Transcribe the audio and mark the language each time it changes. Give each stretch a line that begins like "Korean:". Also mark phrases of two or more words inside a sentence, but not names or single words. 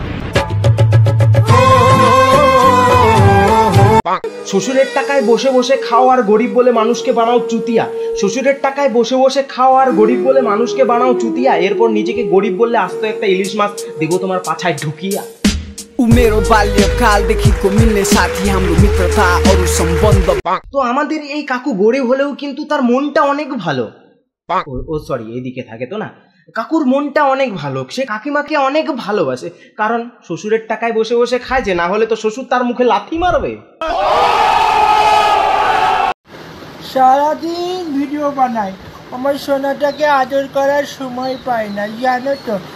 Bangla: শ্বশুরের টাকায় বসে বসে খাও আর গরিব বলে মানুষকে বানাও চুতিয়া। শ্বশুরের টাকায় বসে বসে খাও আর গরিব বলে মানুষকে বানাও চুতিয়া, এরপর নিজেকে গরিব বললে আস্ত একটা ইলিশ মাছ দেখো তোমার পাছায় ঢুকিয়া।
Nepali: मेरो बाल्यकाल देखिको मिल्ने साथी हाम्रो मित्रता अरु सम्बन्ध।
Bangla: তো আমাদের এই কাকু গরিব হলেও কিন্তু তার মনটা অনেক ভালো। ও সরি, এইদিকে থাকে তো না। কাকুর মনটা অনেক ভালো, সে কাকিমাকে অনেক ভালোবাসে, কারণ শ্বশুরের টাকায় বসে বসে খায় যে, না হলে তো শ্বশুর তার মুখে লাথি মারবে। সারাদিন ভিডিও বানাই, আমার সোনাটাকে আদর করার সময় পাই না, জানো তো।